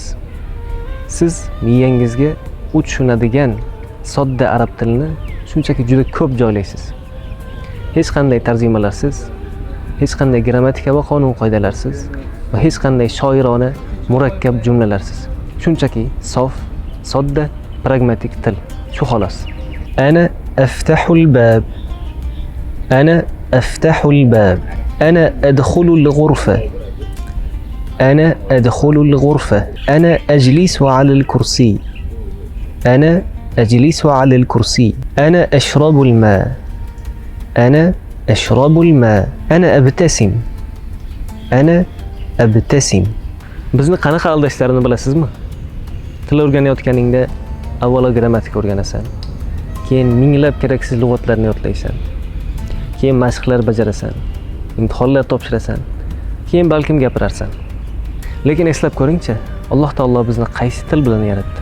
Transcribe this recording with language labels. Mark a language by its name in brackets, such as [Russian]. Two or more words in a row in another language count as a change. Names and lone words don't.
[Uzbek] Siz miyangizga u tushunadigan sodda arab tilini shunchaki juda ko'p joylaysiz. Hech qanday tarjimalarsiz, hech qanday grammatika va qonun qoidalarsiz va hech qanday shoirona, murakkab jumlalarsiz. Shunchaki sof, sodda, pragmatik til. Shu xolos. [Arabic] أنا أفتح الباب. أنا أفتح الباب. أنا أدخل الغرفة. أنا أدخل الغرفة. أنا أجلس على الكرسي. Ana أجلس على الكرسي. أنا أشرب الماء. أنا أشرب الماء. أنا أبتسم. أنا أبتسم. [Uzbek] Bizni qanaqa aldashlarini bilasizmi? Til o'rganayotganingda avvalo grammatika o'rganasan, keyin minglab keraksiz lug'atlarni yodlaysan, keyin mashqlar bajarasan, imtihonlar topshirasan, keyin balkim gapirarsan. Lekin eslab ko'ringchi, Alloh taolo bizni qaysi til bilan yaratdi?